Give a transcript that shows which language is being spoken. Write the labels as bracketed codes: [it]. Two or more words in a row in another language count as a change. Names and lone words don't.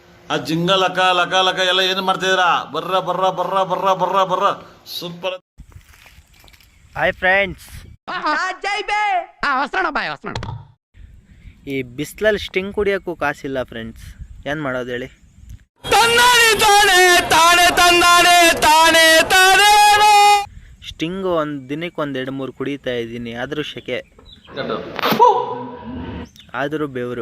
[kn] ಆ ಜಿಂಗ ಲಕ ಲಕ ಲಕ ಎಲ್ಲ ಏನು ಮಾಡ್ತಿದ್ದೀರಾ? ಬರ್ರ ಬರ್ರ ಬರ್ರ ಬರ್ರ ಬರ್ರ ಬರ್ರ ಸೂಪರ್. [en] hi friends, [kn] ಈ ಬಿಸಿಲಲ್ಲಿ ಸ್ಟಿಂಗ್ ಕುಡಿಯೋಕ್ಕೂ ಕಾಸಿಲ್ಲ ಫ್ರೆಂಡ್ಸ್, ಏನು ಮಾಡೋದು ಹೇಳಿ? ಸ್ಟಿಂಗು ಒಂದು ದಿನಕ್ಕೆ 1-2-3 ಕುಡಿತಾ ಇದ್ದೀನಿ, ಆದರೂ ಶೆಕೆ, ಆದರೂ ಬೆವರು.